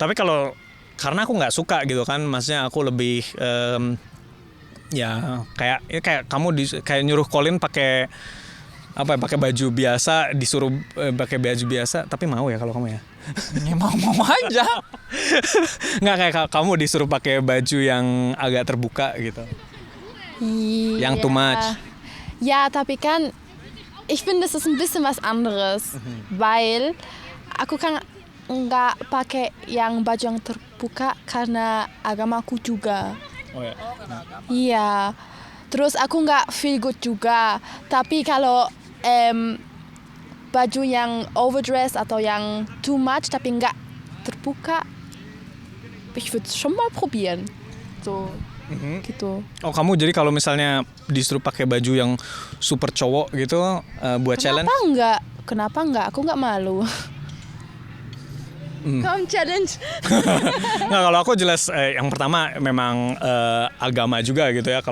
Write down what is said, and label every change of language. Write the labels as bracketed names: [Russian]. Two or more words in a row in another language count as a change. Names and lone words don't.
[Indonesian] Tapi karena aku nggak suka gitu kan, maksudnya aku lebih kayak kamu kayak nyuruh Colin pakai apa ya, pakai baju biasa, disuruh pakai baju biasa, tapi mau ya kalau kamu ya? Ya mau aja. Nggak kayak kamu disuruh pakai baju yang agak terbuka gitu. [English] Yang too much. [German] Ja, [Indonesian] tapi kan [German] ich finde das ist ein bisschen was anderes, weil [Indonesian] aku kan nggak pakai yang baju yang terbuka karena agamaku juga. Oh ya. Iya. Terus aku nggak [English] feel good [Indonesian] juga. Tapi kalau baju yang overdress atau yang [English] too much [Indonesian] tapi nggak terbuka, [German] ich würde schon mal probieren. So, [Indonesian] gitu. Oh kamu jadi kalau misalnya disuruh pakai baju yang super cowok gitu buat challenge? Kenapa enggak? Aku nggak malu. [English] Come challenge. [Indonesian] Nggak, kalau aku jelas yang pertama memang agama juga gitu ya.